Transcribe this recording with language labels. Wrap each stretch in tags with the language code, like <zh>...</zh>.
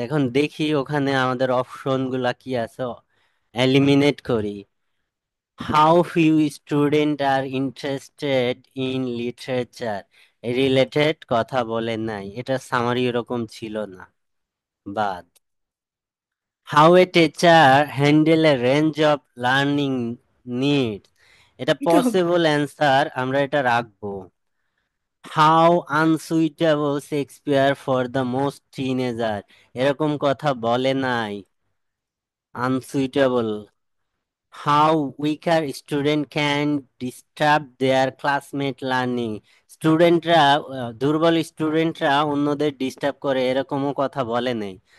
<bn>এখন দেখি ওখানে আমাদের অপশন গুলা কি আছে, এলিমিনেট করি।</bn> <en>how few student are interested in literature, related</en> <bn>কথা বলে নাই, এটা সামারি এরকম ছিল না, বাদ।</bn> <en>How a teacher handle a range of learning needs,</en> <bn>এটা এটা হবে। পসিবল অ্যান্সার, আমরা এটা রাখবো।</bn> <en>how unsuitable Shakespeare for the most teenager,</en> <bn>এরকম কথা বলে নাই।</bn> <en>unsuitable, how weaker student can disturb their classmate learning,</en> <bn>স্টুডেন্টরা, দুর্বল স্টুডেন্টরা অন্যদের ডিস্টার্ব করে, এরকমও কথা বলে নেই।</bn>